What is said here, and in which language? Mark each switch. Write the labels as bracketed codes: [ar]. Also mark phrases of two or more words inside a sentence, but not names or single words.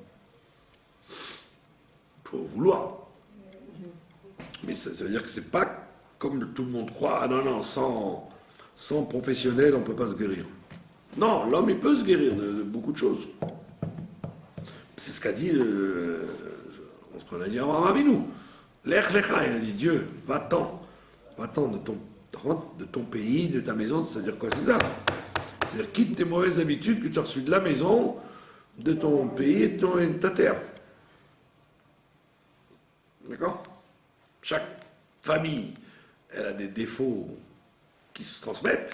[fr] Il faut vouloir. Mais ça veut dire que c'est pas comme tout le monde croit, ah non, sans professionnel, on ne peut pas se guérir. Non, l'homme, il peut se guérir de beaucoup de choses. C'est ce qu'a dit, ce qu'on a dit à Abraham Avinu. [he] לך לך, [fr] il a dit, Dieu, va-t'en de ton pays, de ta maison, c'est-à-dire quoi, c'est ça? C'est-à-dire, quitte tes mauvaises habitudes que tu as reçues de la maison, de ton pays et de ta terre. D'accord? Chaque famille, elle a des défauts qui se transmettent.